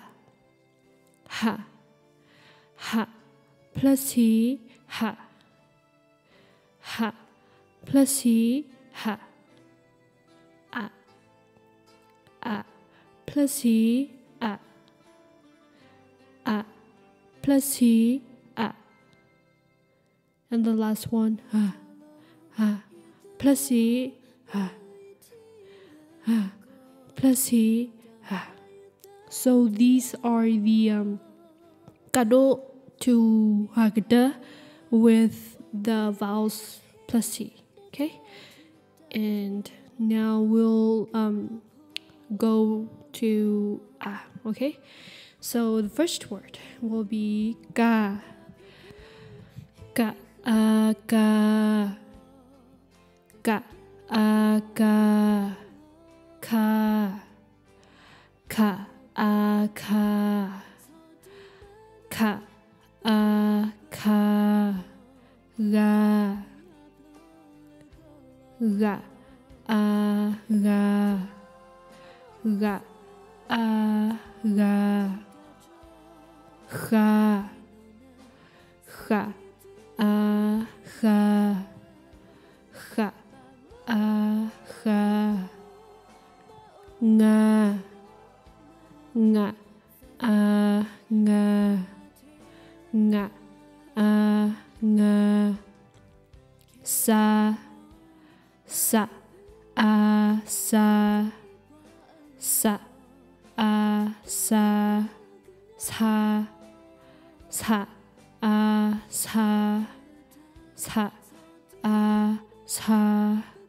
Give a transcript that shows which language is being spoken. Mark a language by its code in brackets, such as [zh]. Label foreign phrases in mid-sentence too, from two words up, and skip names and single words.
[en] Ha. Ha plus E, Ha. Ha plus E, Ha. A. A plus E, A. A plus E, A. And the last one, Ha. Ha plus E, Ha. Ha plus E, Ha. So these are the K.W.O to K.W.O with the vowels plus C. Okay, and now we'll go to A. Okay, so the first word will be ga. Ga, ga, ga, ga, ka, ka, ka, ka, ka, ga, ga, ga, ga, ga, ga, ga, ga, ga, ga, nga, nga, nga, nga, nga, sa, sa, sa, sa, sa, sa, sa, sa, sa, sa,